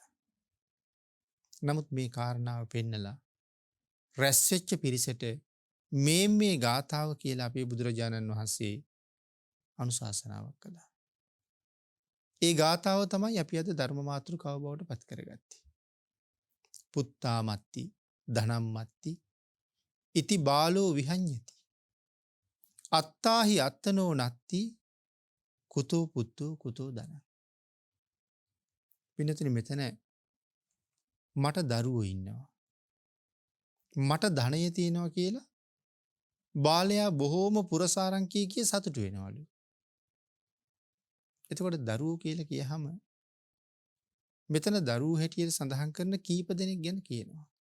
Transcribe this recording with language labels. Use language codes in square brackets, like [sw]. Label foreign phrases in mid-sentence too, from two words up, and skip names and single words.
[si] නමුත් මේ කාරණාව පෙන්නලා රැස් වෙච්ච පිරිසට මේ ගාථාව කියලා අපේ බුදුරජාණන් වහන්සේ අනුශාසනාවක් කළා. ඒ ගාථාව තමයි අපි අද ධර්ම මාතෘකාව බවට පත් කරගත්තේ. [pi] පුත්තාමත්ති ධනම්මත්ති ඉති බාලෝ විහඤ්ඤති අත්තාහි අත්තනෝ නත්ති කුතෝ පුත්තෝ කුතෝ ධන. [si] පින්නතුනි මෙතන මට දරුවෝ ඉන්නවා. මට ධනය තියෙනවා කියලා බාලයා බොහෝම පුරසාරංකී කිය සතුටු වෙනවලු. එතකොට දරුවෝ කියලා කියහම මෙතන දරුවෝ හැටියට සඳහන් කරන කීප දෙනෙක් ගැන කියනවා.